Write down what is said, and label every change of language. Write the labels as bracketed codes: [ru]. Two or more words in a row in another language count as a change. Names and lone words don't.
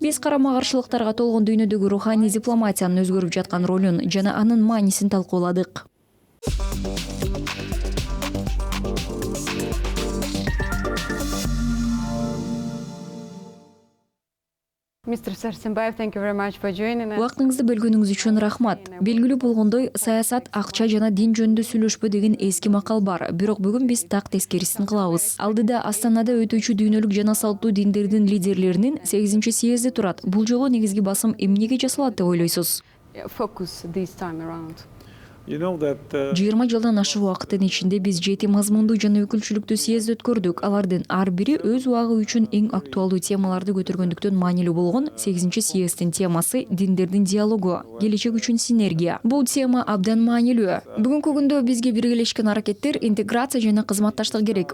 [ky] Биз карама-каршылыктарга толгон дүйнөдөгү руханий дипломатиянын өзгөрүп жаткан ролун жана анын маанисин талкууладык. [en] Mr. Sarsenbaev, thank you very much for joining us. [ky] Убактыңызды бөлгөнүңүз үчүн рахмат. Белгилүү болгондой, саясат, акча жана дин жөнүндө сүйлөшпө деген эски макал бар. Бирок бүгүн биз так тескерисин кылабыз. Алдыда Астанада өтүүчү дүйнөлүк жана салттуу диндердин лидерлеринин 8 съезди турат. Бул жолу негизги басым эмнеге жасалат деп ойлойсуз? [en] Focus this time around. [ky] 20 жылдан ашык убакыттын ичинде биз 7 мазмундуу жана өкүлчүлүктүү съезд өткөрдүк. Алардын ар бири өз убагы үчүн эң актуалдуу темаларды көтөргөндүктөн маанилүү болгон 8 съезддин темасы диндердин диалогу, келечек үчүн синергия. Бул тема абдан маанилүү. Бүгүнкү күндө бизге биргелешкен аракеттер, интеграция жана кызматташтык керек.